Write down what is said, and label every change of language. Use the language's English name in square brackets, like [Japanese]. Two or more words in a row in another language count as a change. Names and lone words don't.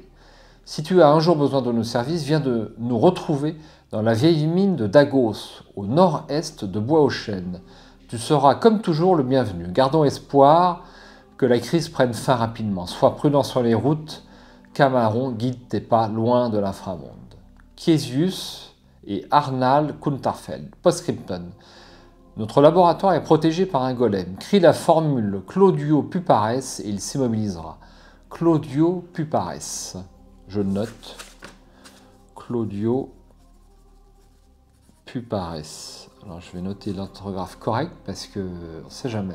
[French] Si tu as un jour besoin de nos services, viens de nous retrouver dans la vieille mine de Dagos, au nord-est de Bois-aux-Chênes. Tu seras comme toujours le bienvenu. Gardons espoir que la crise prenne fin rapidement. Sois prudent sur les routes. Camaron guide tes pas loin de l'inframonde. Chiesius et Arnal Kuntarfeld. Postscriptum. Notre laboratoire est protégé par un golem. Crie la formule Claudio Pupares et il s'immobilisera. Claudio Pupares. Je note. Claudio Pupares. Alors je vais noter l'orthographe correcte parce que on ne sait jamais.